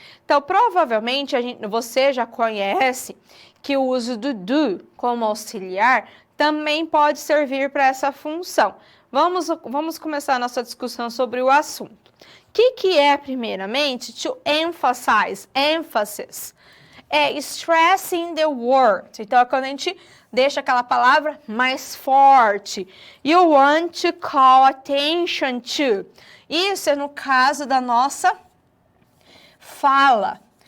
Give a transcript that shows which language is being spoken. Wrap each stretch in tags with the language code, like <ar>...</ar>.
<pt>Então, provavelmente, você já conhece que o uso do do como auxiliar também pode servir para essa função. Vamos começar a nossa discussão sobre o assunto. O que é, primeiramente, to emphasize, emphasis? É</pt> <en>stressing the word.</en> <pt>Então, é quando a gente deixa aquela palavra mais forte.</pt> <en>You want to call attention to.</en> <pt>Isso é no caso da nossa fala.</pt>